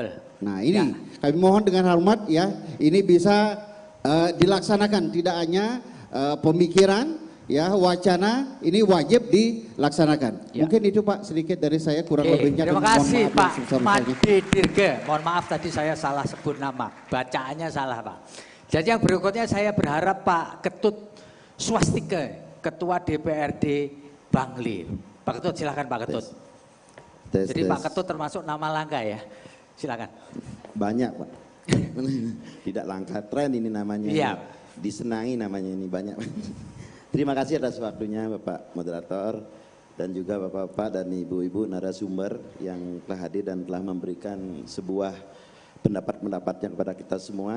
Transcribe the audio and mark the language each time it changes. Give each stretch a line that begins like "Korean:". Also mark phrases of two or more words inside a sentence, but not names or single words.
Indonesian: Nah ini ya, kami mohon dengan hormat ya, ini bisa dilaksanakan, tidak hanya pemikiran ya, wacana, ini wajib dilaksanakan. Ya. Mungkin itu Pak sedikit dari saya, kurang lebihnya. Terima kasih Pak Made Dirge. Mohon maaf tadi saya salah sebut nama, bacaannya salah Pak. Jadi yang berikutnya saya berharap Pak Ketut Swastike, Ketua DPRD Bangli. Pak Ketut silakan Pak Ketut. Jadi Pak Ketut termasuk nama langka ya, silakan. Banyak Pak, tidak langka, tren ini namanya. Iya. Disenangi namanya ini banyak. Terima kasih atas waktunya Bapak Moderator dan juga Bapak-Bapak dan Ibu-Ibu narasumber yang telah hadir dan telah memberikan sebuah pendapat-pendapatnya kepada kita semua.